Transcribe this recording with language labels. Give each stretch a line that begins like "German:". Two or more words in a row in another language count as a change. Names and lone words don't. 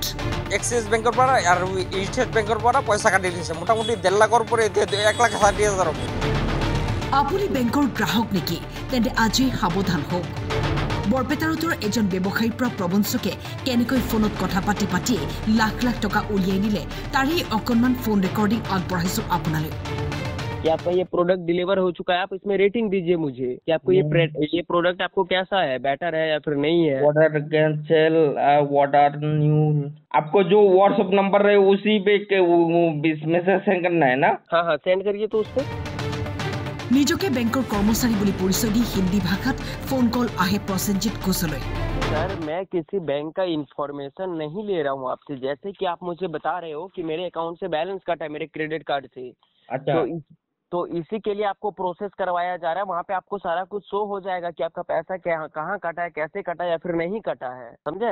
Assamese: এক্সিছ বেংকৰ পৰা আৰু ষ্টেট বেংকৰ পৰা পইচা কাটি দিছে মোটামুটি 1.5 লাখৰ পৰা এতিয়া 1,60,000 আপুনি বেংকৰ গ্ৰাহক নেকি তেন্তে আজি সাৱধান হওক বৰপেটাৰৰ এজন ব্যৱসায়ীৰ পৰা প্ৰবঞ্চকে কেনেকৈ ফোনত কথা পাতি লাখ লাখ টকা উলিয়াই নিলে তাৰে অকনমান ফোন ৰেকৰ্ডিং আগবঢ়াইছো আপোনালৈ
Hindi: कि आपका ये
English: product deliver
Hindi: हो चुका है आप इसमें रेटिंग दीजिए मुझे कि आपको ये प्रोडक्ट आपको कैसा है बेटर है या फिर नहीं है
English: water cancel water new
Hindi: आपको जो व्हाट्सएप नंबर है उसी पे
English: message send
Hindi: करना है ना हाँ सेंड करिए तो उस पे
Assamese: নিজকে বেংকৰ কৰ্মচাৰী বুলি পৰিচয় দি হিন্দী ভাষাত ফোন কল আহে প্ৰসেনজিৎ ঘোষলৈ
Hindi: सर मैं किसी बैंक का इंफॉर्मेशन नहीं ले रहा हूँ आपसे जैसे कि आप मुझे बता रहे हो कि मेरे अकाउंट से बैलेंस कटा है मेरे
English: credit card
Hindi: से अच्छा तो इसी के लिए आपको प्रोसेस करवाया जा रहा है वहाँ पे आपको सारा कुछ शो हो जाएगा कि आपका पैसा कहाँ कटा है कैसे कटा है या फिर नहीं कटा है समझे